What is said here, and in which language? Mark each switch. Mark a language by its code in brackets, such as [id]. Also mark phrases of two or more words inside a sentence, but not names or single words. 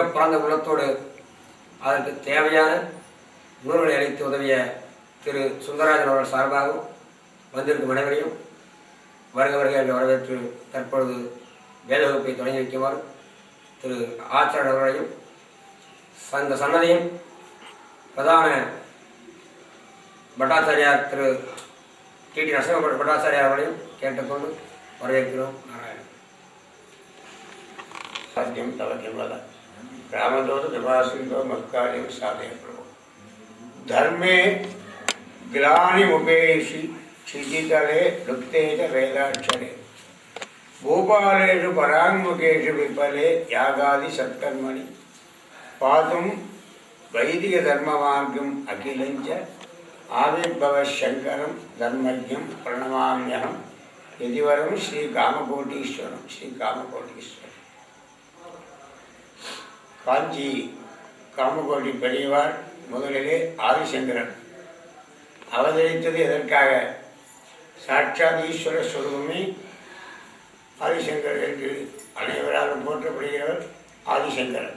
[ta] பரந்த குலத்தோடு அதற்கு தேவையான நூல்களை அளித்து உதவிய திரு சுந்தரராஜன் அவர்கள் சார்பாகவும் வந்திருக்கும் அனைவரையும் வருக வருக என்று வரவேற்று தற்பொழுது வேத வகுப்பை தொடங்கி வைக்குமாறு திரு ஆச்சாரியர் அவர்களையும் அந்த சன்னதியின் பிரதான பட்டாச்சாரியார் திரு டி நரசிம்ம பட்டாச்சாரியார் அவர்களையும் கேட்டுக்கொண்டு வரவேற்கிறோம். நாராயணன் [sa] साध्यं तव केवल रामदूत कृपासिन्धो मत्कार्यं साधय प्रभो धर्मे ग्लानिमुपेयसि क्षितितले लुप्ते च वेदाक्षरे भूपालेषु पराङ्मुखेषु विफले यागादि सत्कर्मणि पातुं वैदिकधर्ममार्गम् अखिलं च आविर्भवशङ्करं धर्मज्ञं प्रणमाम्यहं यदिवरं श्रीकामकोटीश्वरं श्रीकामकोटीश्वरम्. [ta] காஞ்சி காமகோடி பெரியவார் முதலிலே ஆதிசங்கரன் அவதரித்தது எதற்காக? சாட்சாத் ஈஸ்வர ஸ்வரூபமே ஆதிசங்கர் என்று அனைவராலும் போற்றப்படுகிறவர் ஆதிசங்கரன்.